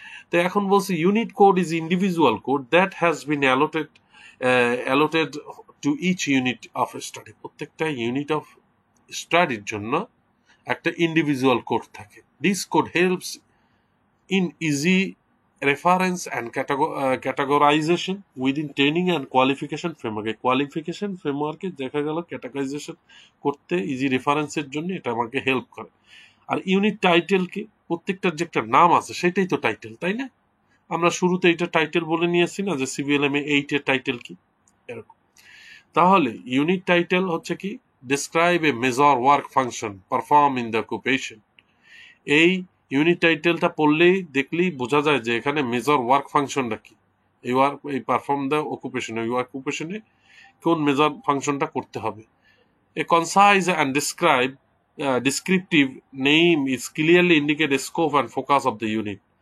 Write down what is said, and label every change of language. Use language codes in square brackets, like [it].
[bn] তো এখন বলছি [en] Unit code is individual code that has been allotted to each unit of study. [bn] প্রত্যেকটা unit of স্টাডির জন্য একটা ইন্ডিভিজুয়াল কোড থাকে। [en] This code helps in easy reference and categorization within training and qualification framework. [bn] এই qualification framework এ দেখা গেল categorization করতে easy রেফারেন্সের জন্য এটা আমাকে হেল্প করে। আর ইউনিট টাইটেল কি, প্রত্যেকটার যে একটা নাম আছে সেটাই তো টাইটেল, তাই না? আমরা শুরুতে এটা টাইটেল বলে নিয়েছি না, যে সিবিএলএম এ 8 এর টাইটেল কি, এরকম। তাহলে ইউনিট টাইটেল হচ্ছে কি, [en] describe a major work function perform in the occupation। [bn] এই ইউনিট টাইটেলটা পড়লেই দেখলেই বোঝা যায় যে এখানে মেজর ওয়ার্ক ফাংশনটা কি, এই [en] perform the occupation, [bn] এই অকুপেশনে কোন মেজর ফাংশনটা করতে হবে। [en] A concise and descriptive name is clearly indicate scope and focus of the unit.